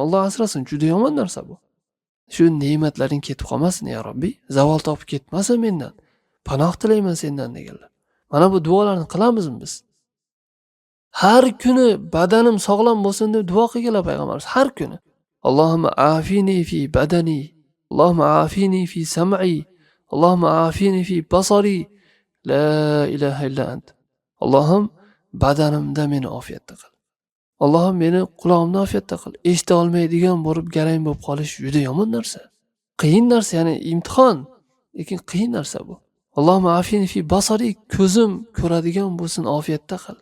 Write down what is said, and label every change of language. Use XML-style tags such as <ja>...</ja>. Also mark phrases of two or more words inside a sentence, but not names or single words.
<uz>Alloh asrasin, juda yomon narsa bu. Shu ne'matlaring ketib qolmasin</uz> <ar>يا ربي,</ar> <uz>zavol topib ketmasin mendan. Panoh tilayman sendan deganlar. Mana bu duolarniqilamizmi biz? Har kuni badanim sog'lom bo'lsin deb duo qilganlar payg'ambarimiz har kuni.</uz> <ar>اللهم عافني في بدني، اللهم عافني في سمعي، اللهم عافني في بصري، لا إله إلا أنت.</ar> <uz>Allohim badanimda meni ofiyatda qil. Allohim meni quloqimni ofiyatda qil. Eshita olmaydigan bo'lib garang bo'lib qolish juda yomon narsa. Qiyin narsa, ya'ni imtihon, lekin qiyin narsa bu.</uz> <ar>اللهم عافني في بصري,</ar> <uz>ko'zim ko'radigan bo'lsin, ofiyatda qil.</uz>